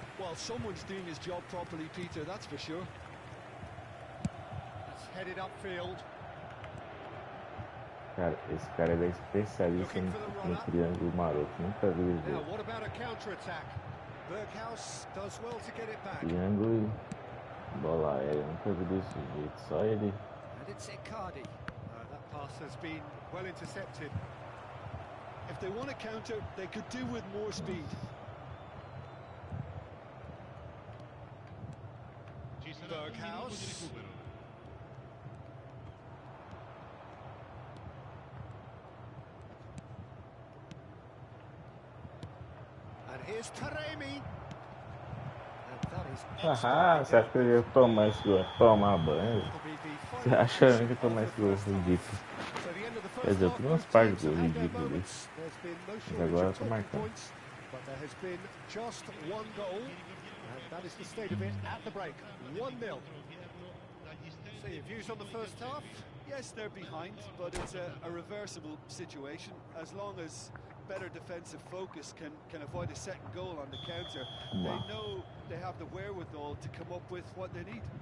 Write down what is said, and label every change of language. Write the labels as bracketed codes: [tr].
[en] Well, someone's doing his job properly, Peter, that's for sure. It's headed upfield. [pt] Cara, esse cara é especialista no triângulo maroto. Nunca vi ele ver. [en] Now, what about a counter-attack? Berghaus does well to get it back. [pt] Triângulo e bola aérea. Nunca vi desse jeito. Só ele. [en] And it's Icardi. That pass has been well intercepted. If they want to counter, they could do with more speed. Berghaus. And here's Taremi. And that is [pt] Haha, você acha que eu ia tomar esse gol? Tomar banho? Você acha que eu ia tomar esse gol ridículo? Quer dizer, eu tenho uns par de gols ridículos desse. Mas agora eu tô marcando. [en] But there has been just one goal, and that is the state of it at the break. 1-0. So your views on the first half? Yes, they're behind, but it's a reversible situation. As long as better defensive focus can avoid a second goal on the counter, they know they have the wherewithal to come up with what they need.